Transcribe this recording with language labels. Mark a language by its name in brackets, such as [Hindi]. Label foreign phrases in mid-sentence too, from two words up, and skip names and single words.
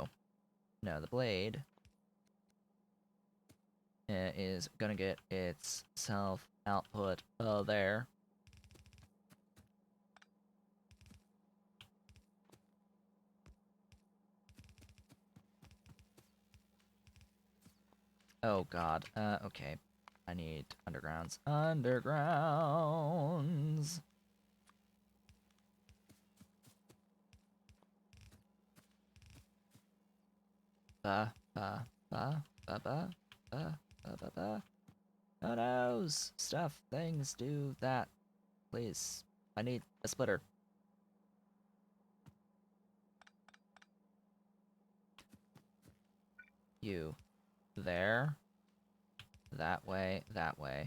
[English] No, the blade is gonna get its self-output there. Oh god, okay. I need undergrounds. Undergrounds! Ba, ba, ba, ba, ba, ba, ba, ba, ba. Oh no! Stuff, things, do that. Please. I need a splitter. You. There. That way, that way.